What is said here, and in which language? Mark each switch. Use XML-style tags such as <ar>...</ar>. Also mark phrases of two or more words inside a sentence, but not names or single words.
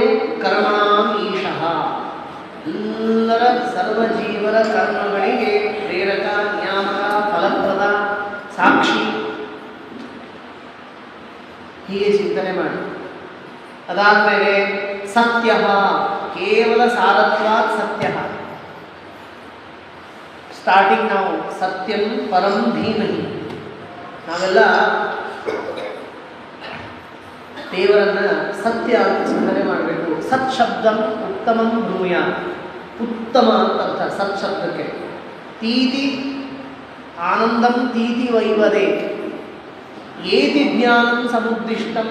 <sa>ಕರ್ಮಣಾಂ ಈಶಃ,</sa> <kn>ಎಲ್ಲರ ಸರ್ವಜೀವರ ಕರ್ಮಗಳಿಗೆ ಪ್ರೇರಕ, ನಿಯಾಮಕ, ಫಲಪ್ರದ, ಸಾಕ್ಷಿ, ಹೀಗೆ ಚಿಂತನೆ ಮಾಡಿ. ಅದಾದಮೇಲೆ ಸತ್ಯ, ಕೇವಲ ಸಾರತ್ವಾತ್ ಸತ್ಯ.</kn> <sa>ಸ್ಟಾರ್ಟಿಂಗ್ ನಾವು ಸತ್ಯಂ ಪರಂ ಧೀಮಹಿ,</sa> <kn>ನಾವೆಲ್ಲ ದೇವರನ್ನ ಸತ್ಯ ಅಂತ ಚಿಂತನೆ ಮಾಡಬೇಕು.</kn> <sa>ಸತ್ ಶಬ್ದಂ ಉತ್ತಮಂ ಬ್ರೂಯ,</sa> <kn>ಉತ್ತಮ ಅಂತ ಅರ್ಥ ಸತ್ ಶಬ್ದಕ್ಕೆ.</kn> <sa>ತೀತಿ ಆನಂದಂ ತೀತಿ ವೈವದೆ, ಏತಿ ಜ್ಞಾನಂ ಸಮುದ್ದಿಷ್ಟಂ.</sa>